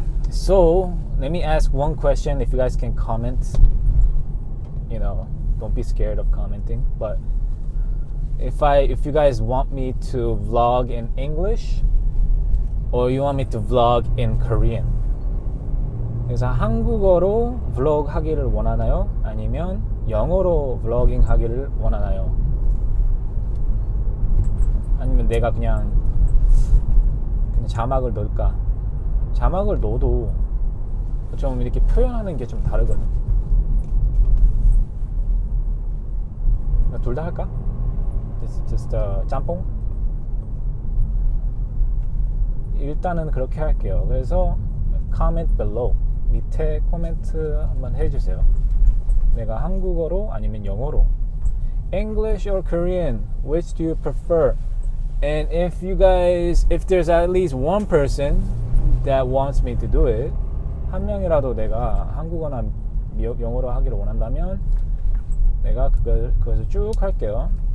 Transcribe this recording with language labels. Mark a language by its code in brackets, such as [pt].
[en] So let me ask one question. If you guys can comment, don't be scared of commenting. But if you guys want me to vlog in English, or you want me to vlog in Korean. [ko] 그래서 한국어로 vlog 하기를 원하나요? 아니면 영어로 vlogging 하기를 원하나요? 아니면 내가 그냥 자막을 넣을까? 자막을 넣어도 좀 이렇게 표현하는 게 좀 다르거든. 둘 다 할까? Just 짬뽕? 일단은 그렇게 할게요. 그래서 [en] comment below, [ko] 밑에 코멘트 한번 해주세요. 내가 한국어로 아니면 영어로, [en] English or Korean, which do you prefer? And if there's at least one person that wants me to do it, [ko] 한 명이라도 내가 한국어나 영어로 하기를 원한다면 내가 그것을 쭉 할게요.